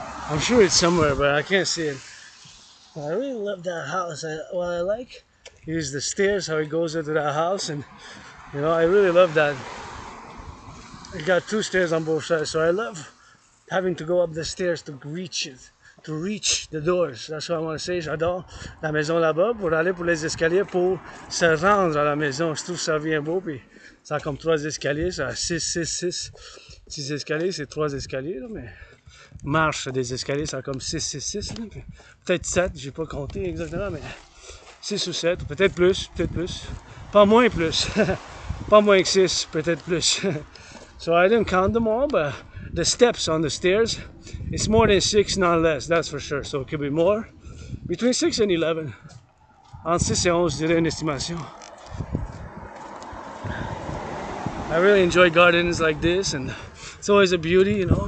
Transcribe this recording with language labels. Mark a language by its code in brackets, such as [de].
[en] I'm sure it's somewhere, but I can't see it. I really love that house. What I like is the stairs, how it goes into that house, and you know, I really love that. It got two stairs on both sides, so I love having to go up the stairs to reach it, to reach the doors. That's what I want to say. [fr] J'adore la maison là-bas pour aller pour les escaliers pour se rendre à la maison. Je trouve ça bien beau, puis ça a comme 3 escaliers, ça a 6 escaliers, c'est 3 escaliers, là, mais marche des escaliers, ça a comme 6, là, peut-être 7, j'ai pas compté exactement, mais 6 ou 7, peut-être plus, pas moins plus, pas moins que 6, peut-être plus. [en] So I didn't count them all, but the steps on the stairs, it's more than 6, not less, that's for sure, so it could be more, between 6 and 11, [fr] entre 6 et 11, je dirais une estimation. [en] I really enjoy gardens like this, and it's always a beauty, you know.